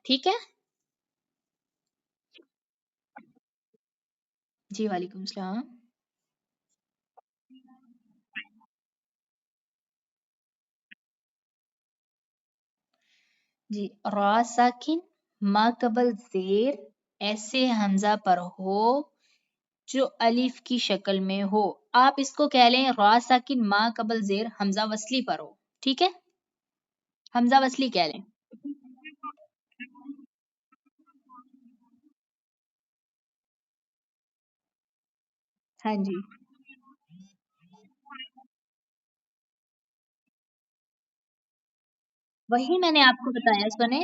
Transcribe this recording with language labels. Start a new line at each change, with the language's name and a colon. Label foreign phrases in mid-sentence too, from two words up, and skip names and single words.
Urdu: ٹھیک ہے جی، وعلیکم السلام. جی، را ساکن ما قبل زیر ایسے حمزہ پر ہو جو الف کی شکل میں ہو. آپ اس کو کہہ لیں را ساکن ما قبل زیر حمزہ وصلی پر ہو. ٹھیک ہے، حمزہ وصلی کہہ لیں. ہاں جی، وہی میں نے آپ کو بتایا سنے.